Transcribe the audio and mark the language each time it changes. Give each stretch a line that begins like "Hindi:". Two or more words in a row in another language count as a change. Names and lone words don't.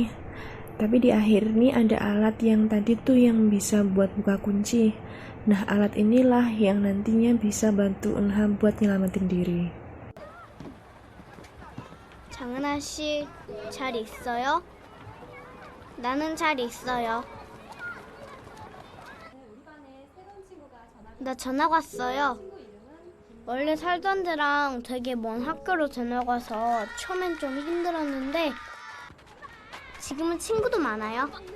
Indonesian: Tapi di akhir nih ada alat yang tadi tuh yang bisa buat buka kunci. Nah alat inilah yang nantinya bisa bantu Eunha buat nyelamatin diri.
Korean: 장은아 씨, 잘 있어요? 나는 잘 있어요. 나 전학 왔어요. 원래 살던 데랑 되게 먼 학교로 전학 와서 처음엔 좀 힘들었는데 지금은 친구도 많아요.